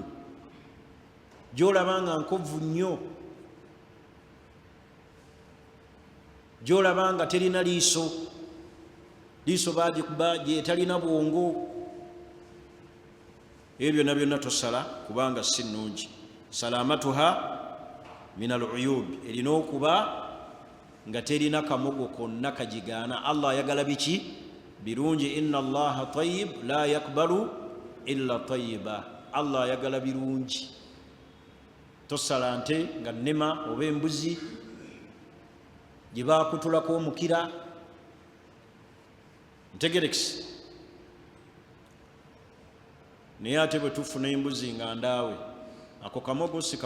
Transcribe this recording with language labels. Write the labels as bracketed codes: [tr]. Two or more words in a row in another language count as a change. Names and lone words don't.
[lg] Gy'olaba nga nkovu nnyo, gy'olaba nga terina liiso, liiso baagikuba gyetalina bwongo, ebyo byonna byonna tosala kubanga si nnungi. [ar] سلامتها من العيوب, [lg] erina okuba nga terina kamogo konna kagigaana. Allah ayagala biki birungi. [ar] إن الله طيب لا يقبل إلا طيبا, [lg] Allah ayagala birungi. Tosala nte nga nnema oba embuzi gye baakutulako omukira, ntegerekisi. Naye ate bwe tufuna embuzi nga ndaawe ako kamogo si